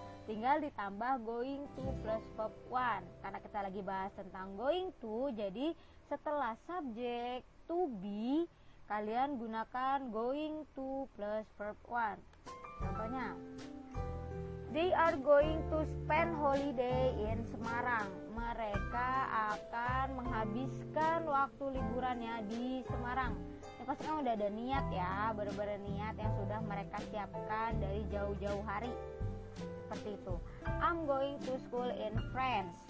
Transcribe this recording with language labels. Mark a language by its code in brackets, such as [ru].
[id] Tinggal ditambah going to plus verb one. Karena kita lagi bahas tentang going to, jadi setelah subjek to be, kalian gunakan going to plus verb one. [en] Contohnya, they are going to spend holiday in Semarang. [id] Mereka akan menghabiskan waktu liburannya di Semarang. Ya, pasti kan udah ada niat ya, bener-bener niat yang sudah mereka siapkan dari jauh-jauh hari. Seperti itu. [en] I'm going to school in France.